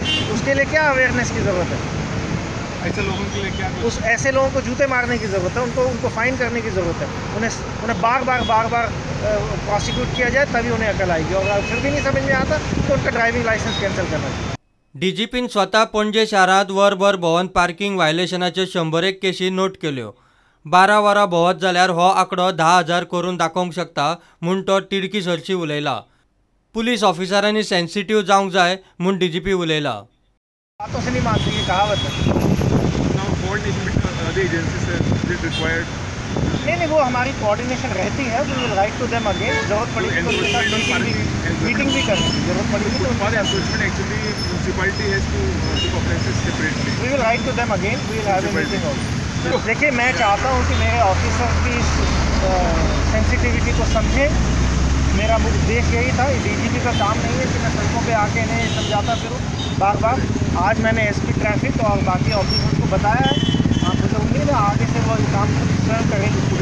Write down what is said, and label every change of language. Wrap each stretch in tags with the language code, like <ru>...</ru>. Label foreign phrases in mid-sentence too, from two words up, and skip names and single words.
<hi>उसके लिए क्या अवेयरनेस की ज़रूरत है? ऐसे लोगों के लिए क्या ऐसे लोगों को जूते मारने की ज़रूरत है, उनको फाइन करने की ज़रूरत है। उन्हें बार बार प्रोसिक्यूट किया जाए तभी उन्हें अकल आएगी। और फिर भी नहीं समझ में आता तो उनका ड्राइविंग लाइसेंस कैंसिल करना चाहिए।</hi> <kok>डीजीपीन स्वतः पणजे शारांत वरभर भोंवन पार्किंग वायलेशनाच्यो 101 केसी नोट केल्यो। 12 वरां भोंवत जाल्यार हो आंकडो 10,000 करून दाखोवंक शकता म्हूण तो तिडकी सरशी उलयला। पुलीस ऑफिसरांनी सेन्सिटिव्ह जावंक जाय म्हूण डीजीपी उलयला।</kok> <hi>बातों से नहीं मानती ये कहावत है। नहीं, वो हमारी कोऑर्डिनेशन रहती है।</hi> <en>We will write to them again.</en> <hi>जरूरत पड़ेगी तो उनके साथ मीटिंग भी करनी है। जरूरत पड़ेगी तो</hi> <en>we will write to them again. We will have a meeting also.</en> <hi>देखिए, मैं चाहता हूँ कि मेरे ऑफिसर की सेंसिटिविटी को समझें। मेरा उद्देश्य यही था। डीजीपी का काम नहीं है कि मैं सड़कों पे आके इन्हें समझाता फिरूँ बार। आज मैंने</hi> <en>SP traffic</en> <hi>और बाकी ऑफिसर्स को बताया है। मुझे उम्मीद है आगे से वो काम स्वयं करेंगे।</hi>